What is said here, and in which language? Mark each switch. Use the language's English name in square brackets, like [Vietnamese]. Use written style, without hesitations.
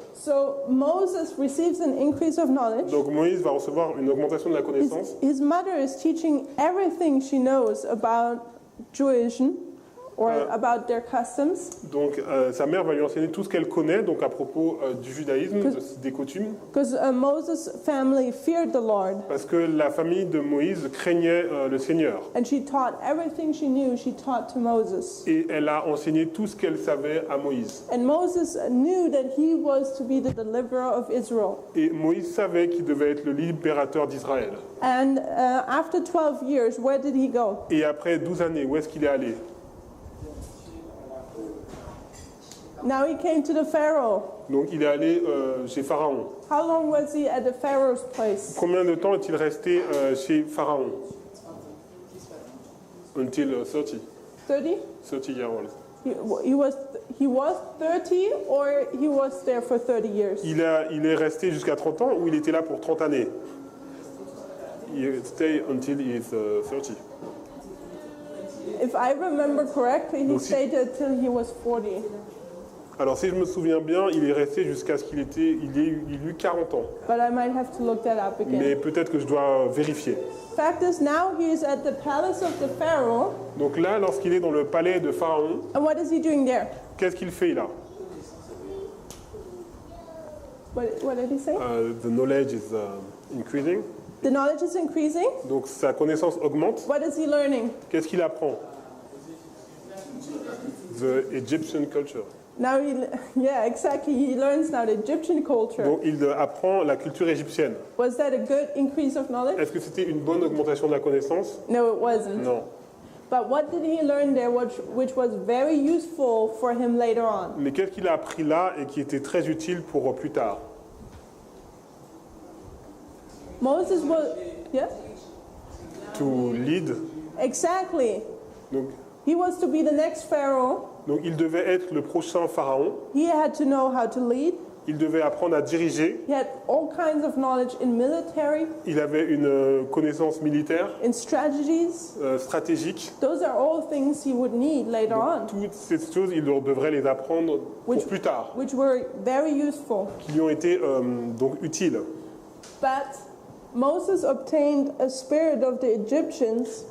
[English] So Moses receives an increase of knowledge. [French] Donc Moïse va recevoir une augmentation de la connaissance. [English] His mother is teaching everything she knows about Judaism or about their customs, [French] Donc sa mère va lui enseigner tout ce qu'elle connaît donc à propos du judaïsme, des coutumes, [English] because Moses' family feared the Lord, [French] parce que la famille de Moïse craignait le Seigneur. [English] and she taught everything she knew, she taught to Moses. [French] Et elle a enseigné tout ce qu'elle savait à Moïse. [English] And Moses knew that he was to be the deliverer of Israel. [French] Et Moïse savait qu'il devait être le libérateur d'Israël. [English] And after 12 years, where did he go? [French] Et après 12 années, où est-ce qu'il est allé? [English] Now he came to the Pharaoh. [French] Donc il est allé chez Pharaon. [English] How long was he at the Pharaoh's place? [French] Combien de temps est-il resté chez Pharaon? [English] Until 30. 30? 30 years old. He was 30, or he was there for 30 years? [French] Il est resté jusqu'à 30 ans ou il était là pour 30 années? [English] Il stay until he is 30. If I remember correctly, he [French] Donc, si- [English] stayed until he was 40. [French] Alors si je me souviens bien, il est resté jusqu'à ce qu'il eut 40 ans. [English] But I might have to look that up [French] Mais [English] again. [French] peut-être que je dois vérifier. [English] Fact is, now he is at the palace of the Pharaoh. [French] Donc là, lorsqu'il est dans le palais de Pharaon, [English] And what is he doing there? [French] qu'est-ce qu'il fait là? [English] What did he say? The knowledge is increasing. The knowledge is increasing. [French] Donc sa connaissance augmente. [English] What is he learning? [French] Qu'est-ce qu'il apprend? [English] The Egyptian culture. Now yeah, exactly. He learns now the Egyptian culture. [French] Donc il apprend la culture égyptienne. [English] Was that a good increase of knowledge? [French] Est-ce que c'était une bonne augmentation de la connaissance? [English] No, it wasn't. [French] Non. [English] But what did he learn there, which was very useful for him later on? [French] Mais qu'est-ce qu'il a appris là et qui était très utile pour plus tard? [English] Moses was, yeah, To lead. exactly. [French] Donc [English] He was to be the next Pharaoh. [French] il devait être le prochain pharaon. [English] He had to know how to lead. [French] Il devait apprendre à diriger. [English] He had all kinds of knowledge in military, [French] Il avait une connaissance militaire, [English] in strategies. [French] stratégique. [English] Those are all things he would need later on, [French] Toutes ces choses, il devrait les apprendre pour [English] Which- [French] plus tard, [English] which were very useful. [French] qui lui ont été donc utiles. [English] But Moses obtained a spirit of the Egyptians